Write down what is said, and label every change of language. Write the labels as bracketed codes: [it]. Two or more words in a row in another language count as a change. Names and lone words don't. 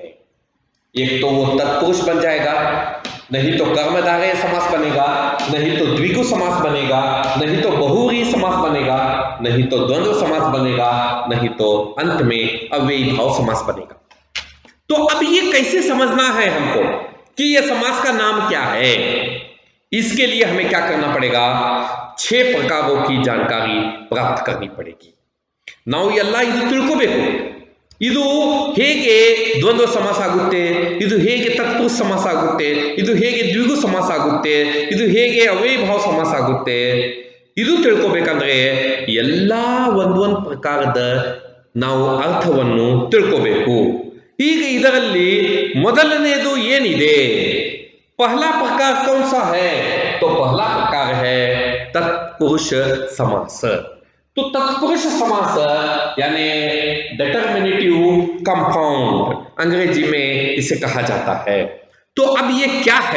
[hi] एक तो वो तत्पुरुष बन जाएगा, नहीं तो कर्मधारय समास बनेगा, नहीं तो द्विगु समास बनेगा, नहीं तो बहुव्रीहि समास बनेगा, नहीं तो द्वंद्व समास बनेगा, नहीं तो अंत में अव्ययी भाव समास बनेगा। तो अब ये कैसे समझना है हमको कि ये समास का नाम क्या है? इसके लिए हमें क्या करना पड़ेगा? 6 प्रकारों की जानकारी प्राप्त करनी पड़ेगी। [kn] ನಾವು ಎಲ್ಲ ಇದು ತಿಳ್ಕೋಬೇಕು। ಇದು ಹೇಗೆ ದ್ವಂದ್ವ ಸಮಾಸ ಆಗುತ್ತೆ, ಇದು ಹೇಗೆ ತತ್ಪುರುಷ ಸಮಾಸ ಆಗುತ್ತೆ, ಇದು ಹೇಗೆ ದ್ವಿಗು ಸಮಾಸ ಆಗುತ್ತೆ, ಇದು ಹೇಗೆ ಅವ್ಯಯಭಾವ ಸಮಾಸ ಆಗುತ್ತೆ, ಇದು ತಿಳ್ಕೋಬೇಕಂದ್ರೆ ಎಲ್ಲ ಒಂದೊಂದು ಪ್ರಕಾರದ ನಾವು ಅರ್ಥವನ್ನು ತಿಳ್ಕೋಬೇಕು। ಈಗ ಇದರಲ್ಲಿ ಮೊದಲನೆಯದು ಏನಿದೆ? [hi] पहला प्रकार कौन सा है? तो पहला प्रकार है तत्पुरुष समास। तो तत्पुरुष समास यानी [en] determinative compound [hi] अंग्रेजी में इसे कहा जाता है। तो अब ये क्या है?